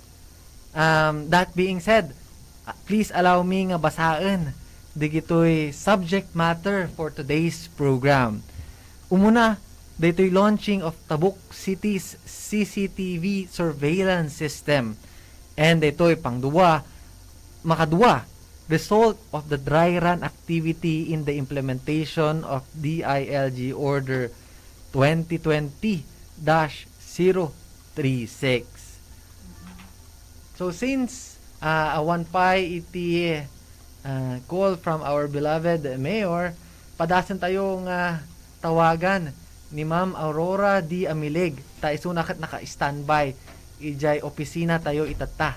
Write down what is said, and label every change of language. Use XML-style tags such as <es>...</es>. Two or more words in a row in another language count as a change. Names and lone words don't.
<en>That being said, please allow me</en> <ilo>nga basaan digitoy</ilo> <en>subject matter for today's program.</en> <ilo>Umuna, dito'y</ilo> <en>launching of Tabuk City's CCTV surveillance system.</en> <ilo>And dito'y makadua,</ilo> <en>result of the dry run activity in the implementation of DILG Order 2020-036. So since</en> <ilo>awan pa iti</ilo> <en>call from our beloved Mayor,</en> <ilo>padasan tayo nga tawagan ni Ma'am Aurora D. Amilig. Ta isunakat naka-standby. Ijay opisina tayo itata.</ilo>